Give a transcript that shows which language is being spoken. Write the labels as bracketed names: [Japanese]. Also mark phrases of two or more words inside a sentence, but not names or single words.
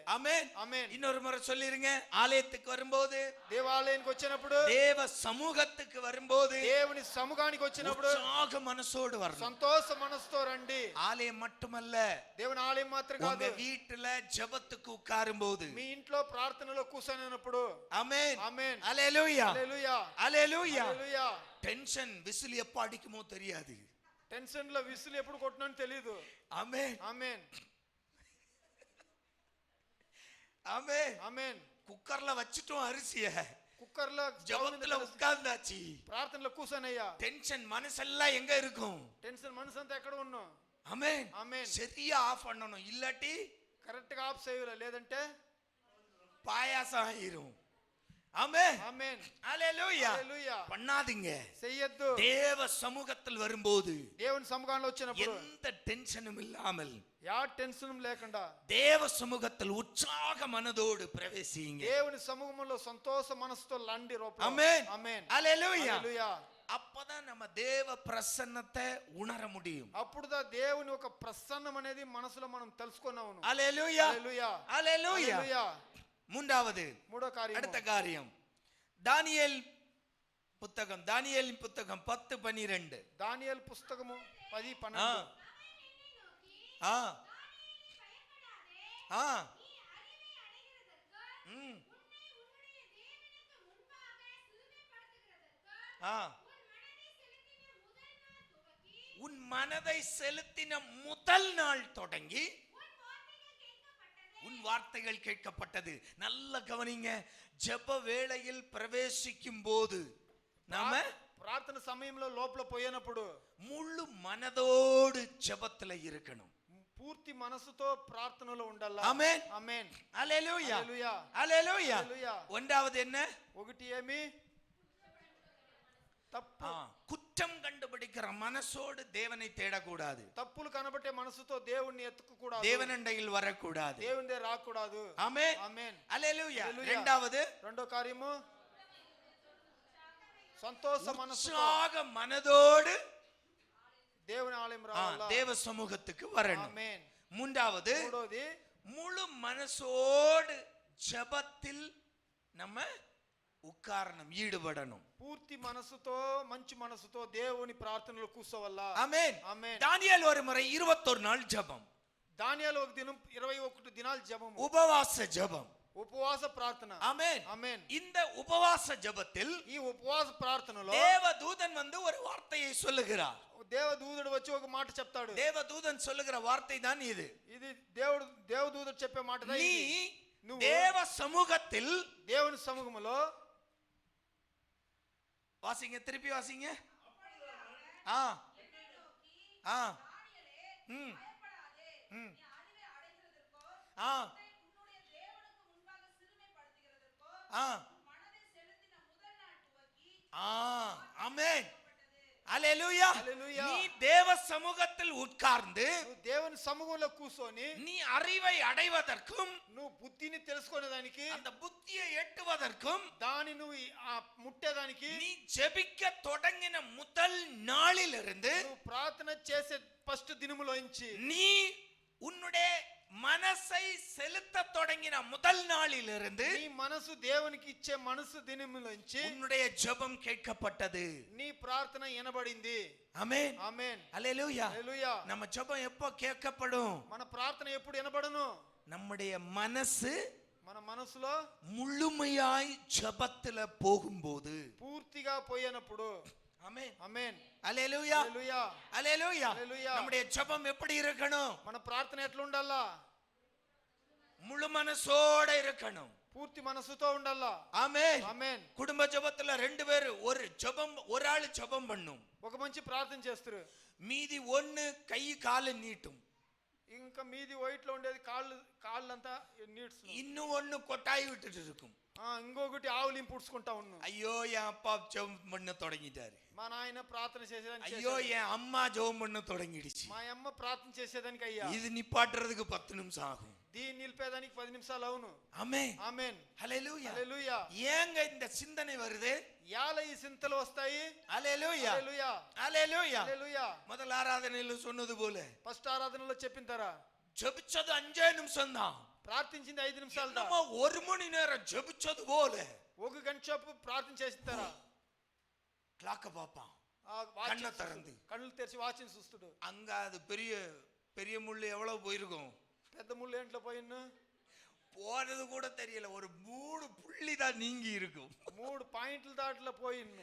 [Tamil] ஆமென். [Telugu] ఆమేన్. [Tamil] இன்னொரு முறை சொல்லிருங்க, ஆலயத்துக்கு வரும்போது, [Telugu] దేవాలయానికి వచ్చినప్పుడు, [Tamil] தேவ சமூகத்துக்கு வரும்போது [Telugu] దేవుని సముఖానికి వచ్చినప్పుడు [Tamil] உற்சாக மனசோடு வரணும். [Telugu] సంతోష మనసుతో రండి. [Tamil] ஆலயம் மட்டுமல்ல, [Telugu] దేవుని ఆలయం మాత్రం [Tamil] உங்க [Telugu] కాదు, [Tamil] வீட்டுல ஜெபத்துக்கு உட்காரும் போது, [Telugu] మీ ఇంట్లో ప్రార్థనలో కూర్చొనినప్పుడు. [Tamil] ஆமென். [Telugu] ఆమేన్. [Tamil] ஹalleluya. [Telugu] హల్లెలూయా. [Tamil] ஹalleluya. [Telugu] హల్లెలూయా. [Tamil] டென்ஷன் விசில் எப்ப அடிக்குமோ தெரியாது. [Telugu] టెన్షన్ లో విసులు ఎప్పుడు కొట్టినని తెలియదు. [Tamil] ஆமென். [Telugu] ఆమేన్. [Tamil] ஆமென். [Telugu] ఆమేన్. [Tamil] குக்கர்ல வச்சிட்டோம் அரிசிய, [Telugu] కుక్కర్లో [Tamil] ஜெபத்துல உட்கார்ந்தாச்சு, [Telugu] ప్రార్థనలో కూర్చొనయ్యా. [Tamil] டென்ஷன் மனசெல்லாம் எங்க இருக்கும்? [Telugu] టెన్షన్ మనసు అంతా ఎక్కడ ఉన్నాం. [Tamil] ஆமென். [Telugu] ఆమేన్. [Tamil] சரியா ஆஃப் பண்ணணும், இல்லாட்டி [Telugu] కరెక్ట్ గా ఆఫ్ చేయలే, లేదంటే [Tamil] பாயாசம் ஆயிரும். ஆமென். [Telugu] ఆమేన్. [Tamil] ஹalleluya. [Telugu] హల్లెలూయా. [Tamil] பண்ணாதீங்க. [Telugu] చెయ్యొద్దు. [Tamil] தேவ சமூகத்தில் வரும்போது [Telugu] దేవుని సముఖంలో వచ్చినప్పుడు [Tamil] எந்த டென்ஷனும் இல்லாமல் [Telugu] యా టెన్షన్ లేకుండా [Tamil] தேவ சமூகத்தில் உற்சாக மனதோடு பிரவேசிங்க. [Telugu] దేవుని సముఖంలో సంతోష మనసుతో లండి రూపం. [Tamil] ஆமென். [Telugu] ఆమేన్. [Tamil] ஹalleluya. [Telugu] హల్లెలూయా. [Tamil] அப்பதான் நம்ம தேவ பிரசன்னத்தை உணர முடியும். [Telugu] అప్పుడుదా దేవుని ఒక ప్రసన్నం అనేది మనసులో మనం తెలుసుకున్నాము. [Tamil] ஹalleluya. [Telugu] హల్లెలూయా. [Tamil] ஹalleluya. [Telugu] హల్లెలూయా. [Tamil] மூன்றாவது, [Telugu] మూడో కార్యం, [Tamil] அடுத்த காரியம், தானியேலின் புத்தகம் 10:12. [Telugu] దానియేలు పుస్తకము 10:12. [Tamil] ஆ ஆ ம் ஆ உன் மனதை செலுத்தின முதல் நாள் தொடங்கி உன் வார்த்தைகள் கேட்கப்பட்டது. நல்ல கவனிங்க, ஜெப வேளையில் பிரவேசிக்கும் போது நாம [Telugu] ప్రార్థన సమయంలో లోపల పోయినప్పుడు [Tamil] முழு மனதோடு ஜெபத்துல இருக்கணும். [Telugu] పూర్తి మనసుతో ప్రార్థనలో ఉండాలి. [Tamil] ஆமென். [Telugu] ఆమేన్. [Tamil] ஹalleluya. [Telugu] హల్లెలూయా. [Tamil] ஹalleluya. [Telugu] హల్లెలూయా. [Tamil] ஒன்றாவது என்ன? [Telugu] ఒకటి ఏమి? తప్పు. [Tamil] குற்றம் கண்டுபிடிக்கிற மனசோடு தேவனை தேடக்கூடாது. [Telugu] తప్పులు కనబట్టే మనసుతో దేవుణ్ణి ఎత్తుకోకూడదు. [Tamil] தேவனண்டையில் வரக்கூடாது. [Telugu] దేవుని దగ్గర రాకూడదు. [Tamil] ஆமென். [Telugu] ఆమేన్. [Tamil] ஹalleluya. [Telugu] హల్లెలూయా. [Tamil] இரண்டாவது, [Telugu] రెండో కార్యము సంతోష మనసుతో [Tamil] உற்சாக மனதோடு [Telugu] దేవుని ఆలయం రావాలా. [Tamil] தேவ சமூகத்துக்கு வரணும். [Telugu] ఆమేన్. [Tamil] மூன்றாவது [Telugu] మూడోది [Tamil] முழு மனசோடு ஜெபத்தில் நம்ம உட்காரணும், ஈடுபடணும். [Telugu] పూర్తి మనసుతో మంచి మనసుతో దేవుని ప్రార్థనలో కూర్చోవాలా. [Tamil] ஆமென். [Telugu] ఆమేన్. [Tamil] தானியேல் ஒரு முறை 21 நாள் ஜெபம், [Telugu] దానియేలు ఒక దినం 21 దినాలు జపము, [Tamil] உபவாச ஜெபம். [Telugu] ఉపవాస ప్రార్థన. [Tamil] ஆமென். [Telugu] ఆమేన్. [Tamil] இந்த உபவாச ஜெபத்தில் [Telugu] ఈ ఉపవాస ప్రార్థనలో [Tamil] தேவதூதன் வந்து ஒரு வார்த்தையை சொல்லுகிறார். [Telugu] దేవదూతుడు వచ్చి ఒక మాట చెప్తాడు. [Tamil] தேவதூதன் சொல்லுகிற வார்த்தை தான் இது. [Telugu] ఇది దేవదూతుడు చెప్పే మాట. [Tamil] நீ [Telugu] నువ్వు [Tamil] தேவ சமூகத்தில், [Telugu] దేవుని సముఖములో [Tamil] வாசிங்க, திருப்பி வாசிங்க. ஆ ஆ ம் ம் ஆ ஆ ஆ ஆமென். அல்லேலூயா. அல்லேலூயா. நீ தேவ சமூகத்தில் உட்கார்ந்து [Telugu] నువ్వు దేవుని సముఖంలో కూర్చొని [Tamil] நீ அறிவை அடைவதற்கும், [Telugu] నువ్వు బుద్ధిని తెలుసుకునేదానికి, [Tamil] அந்த புத்தியை எட்டுவதற்கும், [Telugu] దాని నువ్వు ముట్టేదానికి, [Tamil] நீ ஜெபிக்க தொடங்கின முதல் நாளிலிருந்து [Telugu] నువ్వు ప్రార్థన చేసే ఫస్ట్ దినములోంచి, [Tamil] நீ உன்னுடைய மனசை செலுத்த தொடங்கின முதல் நாளிலிருந்து [Telugu] నీ మనసు దేవునికి ఇచ్చే మనసు దినములోంచి [Tamil] உன்னுடைய ஜெபம் கேட்கப்பட்டது. [Telugu] నీ ప్రార్థన వినబడింది. [Tamil] ஆமென். [Telugu] ఆమేన్. [Tamil] அல்லேலூயா. [Telugu] హల్లెలూయా. [Tamil] நம்ம ஜெபம் எப்போ கேட்கப்படும்? [Telugu] మన ప్రార్థన ఎప్పుడు వినబడును? [Tamil] நம்முடைய மனசு [Telugu] మన మనసులో [Tamil] முழுமையாய் ஜெபத்துல போகும்போது. [Telugu] పూర్తిగా పోయినప్పుడు. [Tamil] ஆமென். [Telugu] ఆమేన్. [Tamil] அல்லேலூயா. [Telugu] హల్లెలూయా. [Tamil] அல்லேலூயா. [Telugu] హల్లెలూయా. [Tamil] நம்முடைய ஜெபம் எப்படி இருக்கணும்? [Telugu] మన ప్రార్థన ఎట్లా ఉండాలా? [Tamil] முழு மனசோட இருக்கணும். [Telugu] పూర్తి మనసుతో ఉండాలా. [Tamil] ஆமென். [Telugu] ఆమేన్. [Tamil] குடும்ப ஜெபத்துல ரெண்டு பேர் ஒரு ஜெபம், ஒரு ஆள் ஜெபம் பண்ணும், [Telugu] ఒక మంచి ప్రార్థన చేస్తారు. [Tamil] மீதி ஒண்ணு கை காலு நீட்டும், [Telugu] ఇంకా మీది వైట్ లో ఉండేది కాళ్ళంతా నీడ్స్, [Tamil] இன்னும் ஒண்ணு கொட்டாய் விட்டுட்டு இருக்கும். [Telugu] ఇంకొకటి ఆవులింపు పుడుచుకుంటా ఉన్నాం. [Tamil] ஐயோ என் அப்பா ஜெபம் பண்ண தொடங்கிட்டாரு, [Telugu] మా నాయన ప్రార్థన చేసేదానికి, [Tamil] ஐயோ என் அம்மா ஜெபம் பண்ண தொடங்கிடுச்சு, [Telugu] మా అమ్మ ప్రార్థన చేసేదానికి, అయ్యా [Tamil] இது நிப்பாட்டுறதுக்கு 10 நிமிஷம் ஆகும். [Telugu] దీన్ని నిలిపేదానికి 10 నిమిషాలు అవును. [Tamil] ஆமென். [Telugu] ఆమేన్. [Tamil] ஹல்லேலூயா. [Telugu] హల్లెలూయా. [Tamil] ஏங்க இந்த சிந்தனை வருது? [Telugu] యాల ఈ సింతలు వస్తాయి. [Tamil] ஹல்லேலூயா. [Telugu] హల్లెలూయా. [Tamil] ஹல்லேலூயா. [Telugu] హల్లెలూయా. [Tamil] முதல் ஆராதனையில சொன்னது போல [Telugu] ఫస్ట్ ఆరాధనలో చెప్పింతారా, [Tamil] ஜெபிச்சது 5 நிமிஷம் தான், [Telugu] ప్రార్థించింది 5 నిమిషాలు దా. [Tamil] நம்ம 1 மணி நேரம் ஜெபிச்சது போல. [Telugu] ఒక గంట సేపు ప్రార్థన చేస్తారా, [Tamil] கிளாக்க பாப்பான், [Telugu] వాచ్ [Tamil] கண்ணை திறந்து. [Telugu] కళ్ళు తెరిచి వాచిని చూస్తుడు. [Tamil] அங்க அது பெரிய பெரிய முள்ளு எவ்வளவு போயிருக்கும், [Telugu] పెద్ద ముళ్ళు ఏంట్లో పోయిన్ను, [Tamil] போறது கூட தெரியல, ஒரு 3 புள்ளி தான் நீங்கி இருக்கும். [Telugu] 3 పాయింట్ల దాంట్లో పోయిన్ను.